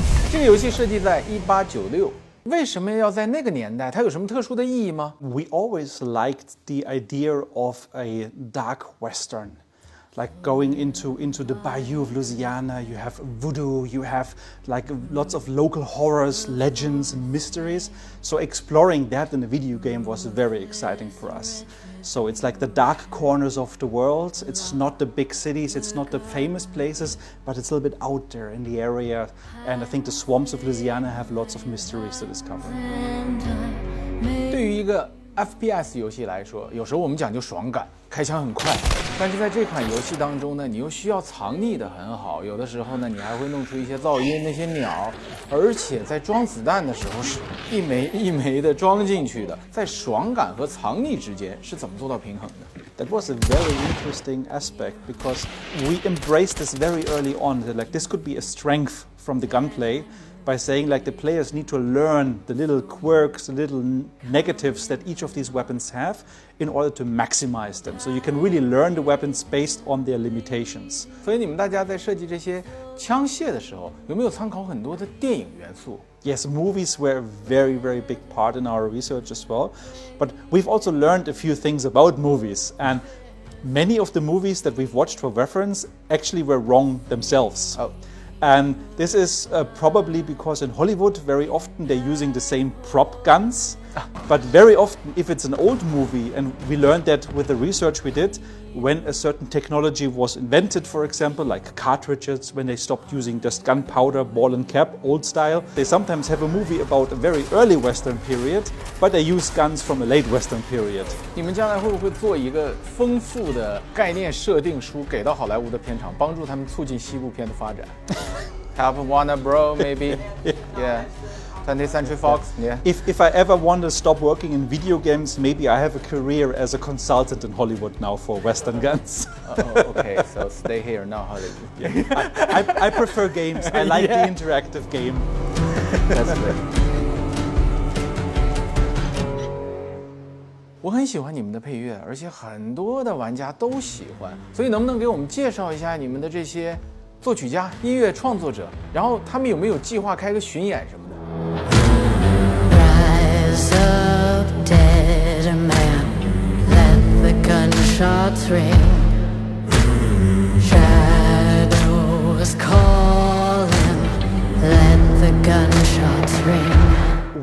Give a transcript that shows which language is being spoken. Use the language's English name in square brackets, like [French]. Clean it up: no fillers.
[Chinese] 这个游戏设计在1896，为什么要在那个年代？它有什么特殊的意义吗？ [English] We always liked the idea of a dark western, like going into the bayou of Louisiana. You have voodoo, you have like lots of local horrors, legends, and mysteries. So exploring that in a video game was very exciting for us. So it's like the dark corners of the world. It's not the big cities, it's not the famous places, but it's a little bit out there in the area. And I think the swamps of Louisiana have lots of mysteries to discover. [Chinese] 对于一个 FPS 游戏来说，有时候我们讲究爽感，开枪很快，但是在这款游戏当中呢，你又需要藏匿的很好，有的时候呢，你还会弄出一些噪音，那些鸟，而且在装子弹的时候是一枚一枚的装进去的，在爽感和藏匿之间是怎么做到平衡的？ [English] That was a very interesting aspect because we embraced this very early on. That like this could be a strength from the gunplay. By saying like the players need to learn the little quirks, the little negatives that each of these weapons have in order to maximize them. So you can really learn the weapons based on their limitations. [Chinese] 所以你们大家在设计这些枪械的时候，有没有参考很多的电影元素？ [English] Yes, movies were a very, very big part in our research as well. But we've also learned a few things about movies. And many of the movies that we've watched for reference actually were wrong themselves. Oh. And this is probably because in Hollywood, very often they're using the same prop guns. But very often, if it's an old movie, and we learned that with the research we did, when a certain technology was invented, for example, like cartridges, when they stopped using just gunpowder, ball and cap, old style, they sometimes have a movie about a very early Western period, but they use guns from a late Western period. [Chinese] 你们将来会不会做一个丰富的概念设定书给到好莱坞的片场，帮助他们促进西部片的发展？ [English] Help Warner Bros. Maybe, yeah. 20th Century Fox, yeah. If I ever want to stop working in video games, maybe I have a career as a consultant in Hollywood now for Western guns. Oh, okay, so stay here, not Hollywood. Yeah. I prefer games. I like the interactive game. That's great. [Chinese] 我很喜欢你们的配乐，而且很多的玩家都喜欢，所以能不能给我们介绍一下你们的这些作曲家、音乐创作者，然后他们有没有计划开个巡演什么的？ [English] Rise up, dead man, let the gunshots ring. Shadows calling, let the gunshots ring.